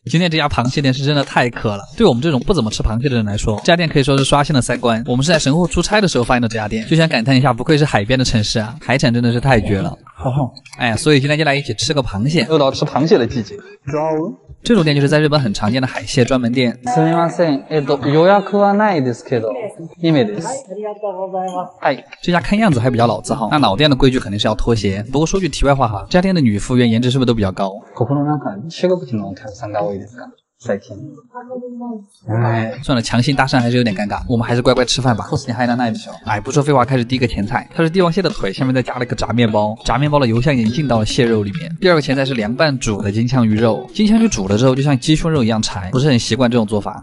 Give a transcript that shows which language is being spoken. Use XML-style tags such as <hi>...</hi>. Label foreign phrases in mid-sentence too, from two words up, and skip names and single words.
<zh>今天这家螃蟹店是真的太渴了，对我们这种不怎么吃螃蟹的人来说，这家店可以说是刷新了三观。我们是在神户出差的时候发现的这家店，就想感叹一下，不愧是海边的城市啊，海产真的是太绝了。哎呀，所以今天就来一起吃个螃蟹，又到吃螃蟹的季节。这种店就是在日本很常见的海蟹专门店。</zh> <ja>すみません。予約はないですけど、2名です。</ja> <zh>哎，这家看样子还比较老字号，那老店的规矩肯定是要脱鞋。不过说句题外话哈，这家店的女服务员颜值是不是都比较高？</zh> <ja>ここの中中国人のお客さんが多いですか？最近。</ja> <zh>哎，算了，强行搭讪还是有点尴尬，我们还是乖乖吃饭吧。哎，不说废话，开始第一个前菜，它是帝王蟹的腿，下面再加了一个炸面包，炸面包的油香已经进到了蟹肉里面。第二个前菜是凉拌煮的金枪鱼肉，金枪鱼煮了之后就像鸡胸肉一样柴，不是很习惯这种做法。</zh>